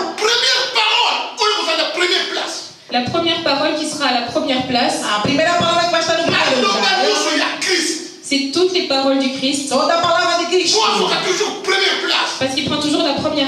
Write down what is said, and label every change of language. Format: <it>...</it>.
<fr>première parole, on est à la première place. la première parole qui sera à la première place,</fr> <pt>a primeira palavra que vai estar no primeiro lugar,</pt> <fr>c'est toutes les paroles du Christ.</fr> <pt>toda a palavra de Cristo.</pt> <fr>Toujours première place. Parce qu'il prend toujours la première</fr>